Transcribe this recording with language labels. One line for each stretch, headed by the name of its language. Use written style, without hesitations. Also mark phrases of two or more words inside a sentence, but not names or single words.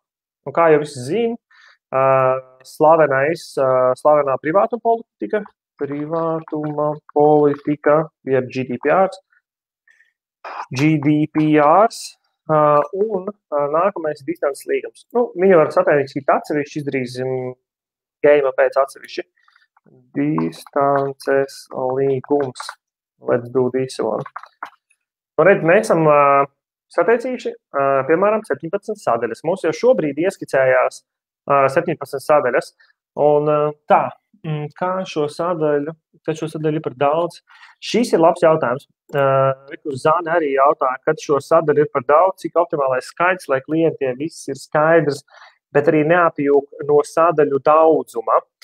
Latvian: Un kā jau visi zina, slavenā privātuma politika, jeb GDPRs, un nākamais ir distances līgums. Viņu var sataisīt atsevišķi, izdarīsim game pēc atsevišķi. Distances līgums.
English: Let's do this one.
Latvian: Mēs esam sateicījuši, piemēram, 17 sadaļas. Mums jau šobrīd ieskicējās 17 sadaļas. Un tā, kā šo sadaļu ir par daudz? Šis ir labs jautājums. Kur Zane arī jautā, kad šo sadaļu ir par daudz, cik optimālais skaits, lai klientiem viss ir skaidrs, bet arī neapjūk no sadaļu daudzuma.